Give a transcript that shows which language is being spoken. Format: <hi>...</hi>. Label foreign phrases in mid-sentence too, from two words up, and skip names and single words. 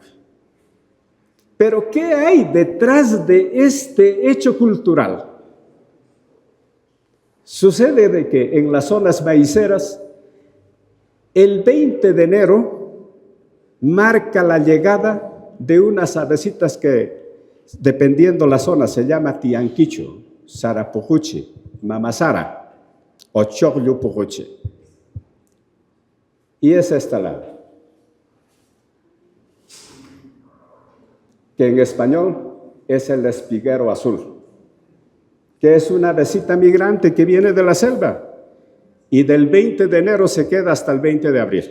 <es>Pero ¿qué hay detrás de este hecho cultural? Sucede de que en las zonas maiceras, el 20 de enero marca la llegada de unas avecitas que, dependiendo la zona, se llama tianquicho, sarapujuchi, mamasara o chogllupujuchi. Y es esta la que en español es el espiguero azul. que es una avecita migrante que viene de la selva y del 20 de enero se queda hasta el 20 de abril.</es>